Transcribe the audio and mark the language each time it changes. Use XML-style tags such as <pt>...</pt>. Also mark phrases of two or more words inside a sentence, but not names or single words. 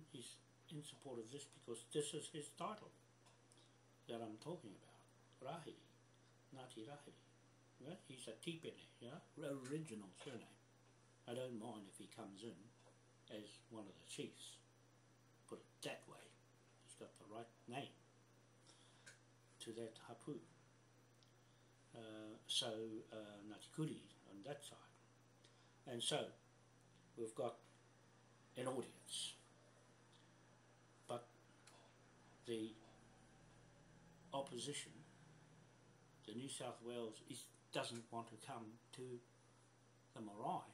<en>He's in support of this because this is his title that I'm talking about. Rahiri, Ngāti Rahiri. Yeah? He's a Tipene, yeah? Original surname. I don't mind if he comes in as one of the chiefs. Put it that way. He's got the right name to that hapu. Ngāti Kuri on that side. And so, we've got an audience. But the opposition, the New South Wales, doesn't want to come to the marae.</en>